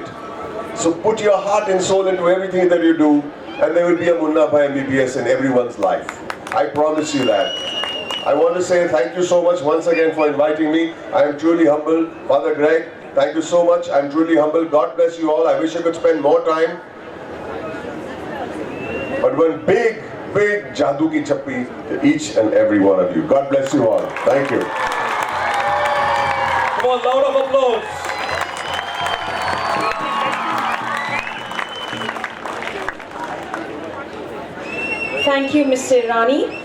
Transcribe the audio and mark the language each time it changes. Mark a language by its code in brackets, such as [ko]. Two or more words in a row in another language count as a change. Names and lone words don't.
[en] So put your heart and soul into everything that you do, and there will be a Munna Bhai MBBS in everyone's life. I promise you that. I want to say thank you so much once again for inviting me. I am truly humbled. Father Greg, thank you so much. I'm truly humbled. God bless you all. I wish I could spend more time. But one big, big [hi] जादू की झप्पी [en] to each and every one of you. God bless you all. Thank you. Come on, loud of applause. Thank you, Mr. Irani.